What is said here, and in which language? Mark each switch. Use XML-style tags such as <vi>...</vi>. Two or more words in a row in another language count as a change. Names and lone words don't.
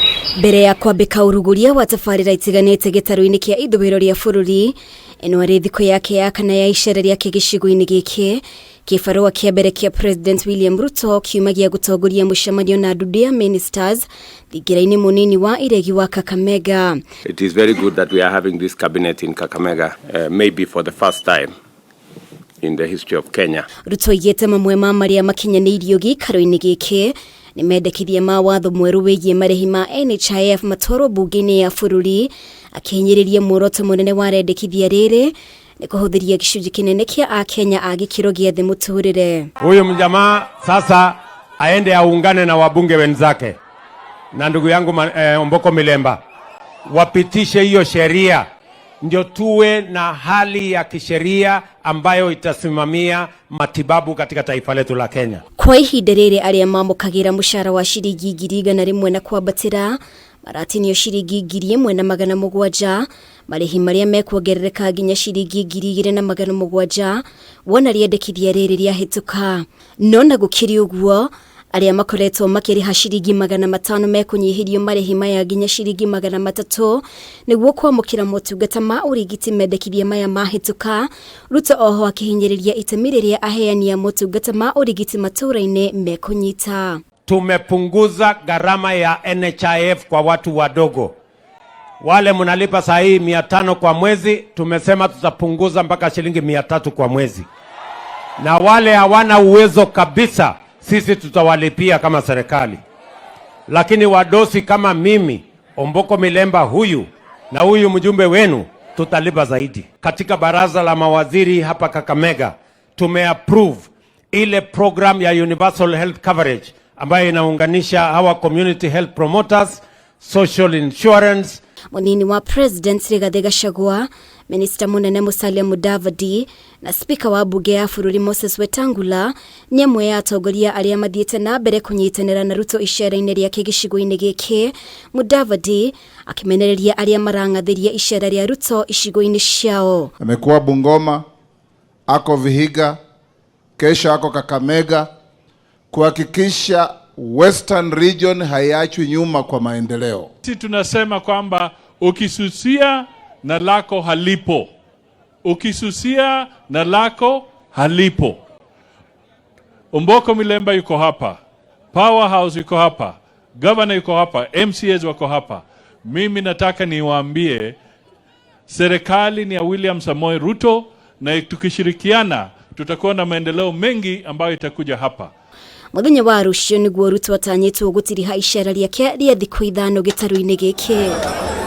<ki>Mbere ya kwambika uruguria wa tafarira itiganite gitaru-ini kia ithubiro ria bururi eno ari thiko yake ya kana ya icera ria gicigo-ini giki kibarua kia mbere kia President William Ruto kiumagia gutongoria mucemanio na Ndundu ya ministers thingiraini munini wa iregi wa Kakamega.</ki> <en>It is very good that we are having this cabinet in Kakamega, maybe for the first time in the history of Kenya.</en> <ki>Ruto yete mamwe ma maria makinyanirio gikaro-ini giki ni mendekithia ma watho mweru wigie marihi ma NHIF matoro bunge-ini ya bururi akihinyiriria muoroto munene wa rendekithia riri ni kuhuthiria gicunji kinene kia Akenya a gikiro gia thi muturire.</ki> <sw>Huyu mjamaa sasa aende aungane na wabunge wenzake na ndugu yangu Omboko Milemba wapitishe hiyo sheria ndio tuwe na hali ya kisheria ambayo itasimamia matibabu katika taifa letu la Kenya.</sw> <ki>Kwa ihinda riri aria mamukagira mushara wa shiringi 100 na kwabatira maratinio shiringi 1,700 marihi maria mekuongerereka nginya shiringi 2,700 wona riendekithia riri ria hituka. Nona gukiri uguo aria makoretwo makiriha shiringi 500 mekunyihirio marihi maya nginya shiringi 300 niguo kwamukira motungata ma urigiti mendekithia maya mahituka. Ruto oho akihinyiriria itemi riria aheania motungata ma urigiti matura-ini mekunyita.</ki> <sw>Tumepunguza gharama ya NHIF kwa watu wadogo. Wale mnalipa saa hii 500 kwa mwezi, tumesema tutapunguza mpaka shilingi 300 kwa mwezi. Na wale hawana uwezo kabisa, sisi tutawalipia kama serikali. Lakini wadosi kama mimi, Omboko Milemba huyu na huyu mjumbe wenu, tutalipa zaidi. Katika baraza la mawaziri hapa Kakamega, tumeapprove ile program ya Universal Health Coverage ambayo inaunganisha hawa</sw> <en>community health promoters, social insurance.</en> <ki>Munini wa President Rigathi Gachagua, Minister munene Musalia Mudavadi na Speaker wa bunge ya bururi Moses Wetangula nyamwe ya atongoria aria mathiete na mbere kunyitanira na Ruto icera-ini ria gicigo-ini giki. Mudavadi akimenereria aria marangathiria icera ria Ruto icigo-ini ciao.</ki> <sw>Amekuwa Bungoma, ako Vihiga, kesha ako Kakamega kuhakikisha</sw> <en>Western region</en> <sw>haiachwi nyuma kwa maendeleo. Sisi tunasema kwamba ukisusia na lako halipo. Ukisusia na lako halipo. Omboko Milemba yuko hapa. Powerhouse yuko hapa. Governor yuko hapa. MCAs wako hapa. Mimi nataka niwaambie serikali ni ya William Samoei Ruto na tukishirikiana tutakuwa na maendeleo mengi ambayo itakuja hapa.</sw> <ki>Muthenya wa rucio niguo Ruto atanyitwo gutiriha icera riake ria thikũ 5 gitaru-ini giki.</ki>